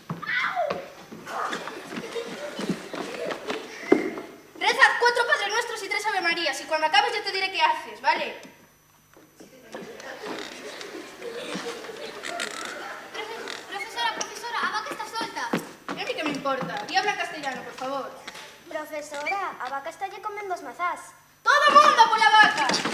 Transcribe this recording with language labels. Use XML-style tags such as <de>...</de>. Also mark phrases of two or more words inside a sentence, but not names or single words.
<es>Rezad 4 Padres Nuestros y 3 Matías, y cuando acabes ya te diré qué haces, ¿vale?</es> <gl>Profesora, a vaca está solta.</gl> <es>¿Y a mí qué me importa? Y habla castellano, por favor.</es> <gl>Profesora, a vaca está lle comendo as mazás.</gl> <es>¡Todo mundo por la vaca!</es>